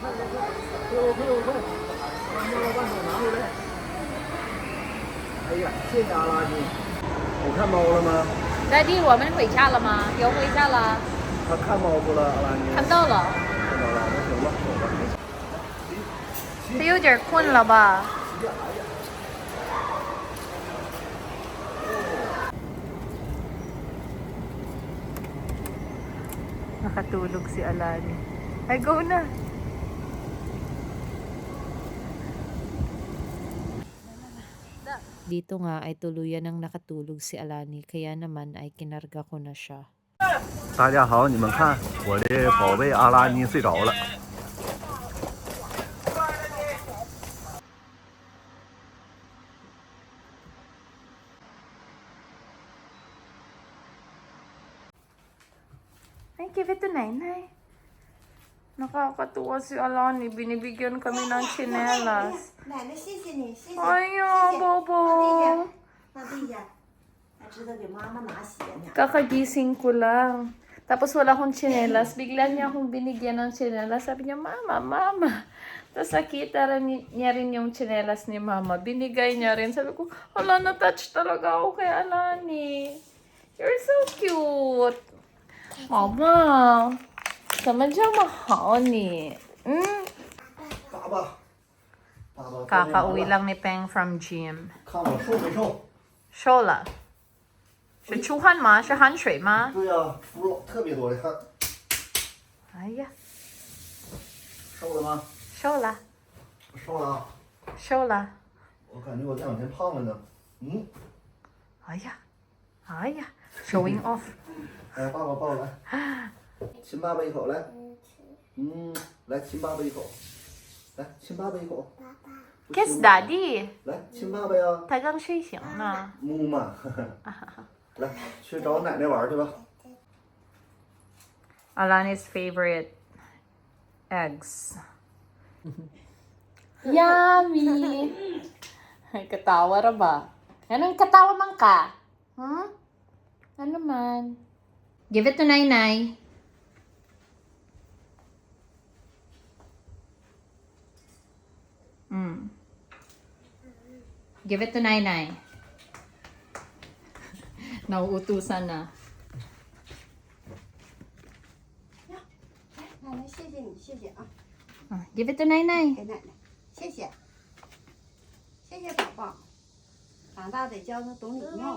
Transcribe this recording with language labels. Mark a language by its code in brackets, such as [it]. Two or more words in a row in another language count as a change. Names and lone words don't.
[zh] 快快快！快！把妈妈把手拿回来。哎呀，谢谢阿拉丁。我看猫了吗？ Daddy， 我们回家了吗？有回家了。他看猫不了，阿拉丁。看到了。看到了，那行吧，走吧。他有点困了吧？ [tl] Nakatulog si Alani. Ay, go na! Dito nga ay tuluyan ng nakatulog si Alani, kaya naman ay kinarga ko na siya. [zh] 大家好，你们看，我的宝贝阿拉尼睡着了。 Ay, [en] give it to Nainay. [tl] Nakakatuwa si Alani. Binibigyan kami ng tsinelas. [zh] 奶奶谢谢你，谢谢。 [tl] Ay, Bobo. [zh] 放地下，还知道给妈妈拿鞋呢。 [tl] Kakagising ko lang. Tapos wala akong tsinelas. Bigla niya akong binigyan ng tsinelas. Sabi niya, Mama, Mama. Tapos nakita niya rin yung tsinelas ni Mama. Binigay niya rin. Sabi ko, hala, na-touch talaga ako kay Alani. [en] You're so cute. Mama, [zh] 怎么这么好你? 爸爸，爸爸。 [tl] Kakauwi lang ni Peng [en] from gym. [zh] 看我瘦没瘦？瘦了。是出汗吗？是汗水吗？对呀、出肉特别多的汗。哎呀，瘦了吗？瘦了，瘦了啊。瘦了。我感觉我这两天胖了呢。嗯，哎呀，哎呀， [en] showing off。 [zh] 来，爸爸抱来，亲爸爸一口来。来亲爸爸一口，来亲爸爸一口。不 [en] Kiss [zh] 亲 [en] daddy， [zh] 来亲爸爸呀，他刚睡醒呢。木嘛。来，去找奶奶玩去吧。 [en] Alani's favorite eggs. [ceb] Yummy! Ay, katawa ra ba? Anong katawa man ka? Ano man? [en] Give it to Nainay. Give it to Nainay. [tl] Nauutusan na. [zh] 奶奶，谢谢你，谢谢啊， [en] Give it to Nainay. [zh] 给奶奶，谢谢，谢谢宝宝，长大得教他懂礼貌。